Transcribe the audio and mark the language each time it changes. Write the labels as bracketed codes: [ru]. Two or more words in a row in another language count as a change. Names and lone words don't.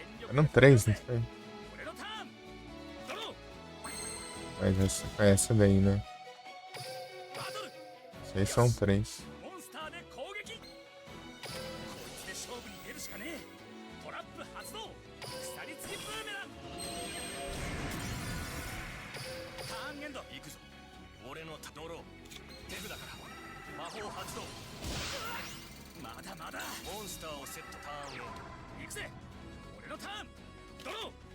[pt] Eram 3, não foi? [ja] 俺のターンドロー [pt] Mas essa foi essa daí, né? [ja] バトル [pt] Vocês são 3. [ja] モンスターで攻撃こいつで勝負に出るしかねえトラップ発動鎖付きブーメランターンエンド行くぞ俺のドロー手札から魔法発動まだまだモンスターをセットターンエンド行くぜ俺のターンドロー